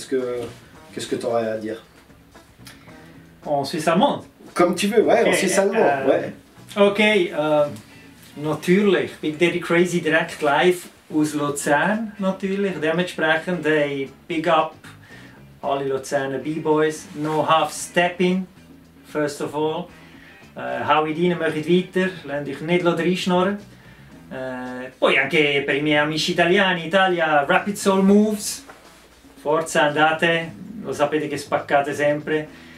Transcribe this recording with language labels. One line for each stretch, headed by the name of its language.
French: Qu'est-ce que tu aurais à dire? En Suisse allemande. Comme tu veux, ouais, en Suisse allemand, ouais.
German: Okay, natürlich. Big Daddy Crazy direkt live aus Luzern natürlich. Dementsprechend
English: big up
German: alle Luzerner B-Boys.
English: No half stepping, first of all.
German: Hou je dienen, macht weiter. Lasst euch nicht reinschnorren.
Italian: Poi anche per i miei amici italiani, in Italia, Rapid Soul Moves, forza andate, lo sapete che spaccate sempre.